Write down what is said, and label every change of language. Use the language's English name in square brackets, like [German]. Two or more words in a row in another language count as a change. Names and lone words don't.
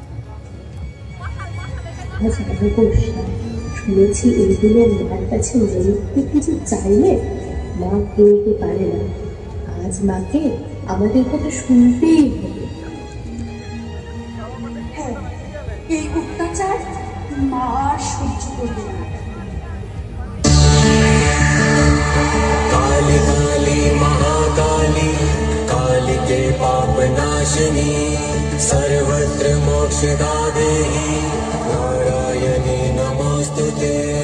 [Bangla] শুনেছি এইগুলো মার কাছে মৃত্যু কিছু চাইলে মা কেউতে পারে না। আজ মাকে আমাদের কথা শুনতেই হবে। হ্যাঁ, এই অত্যাচার মা আর সহ্য করবে না। [Sanskrit] काली काली महाकाली कालिके पाप नाशिनी सर्वत्र मोक्षदा देहि नारायणी नमोस्तुते।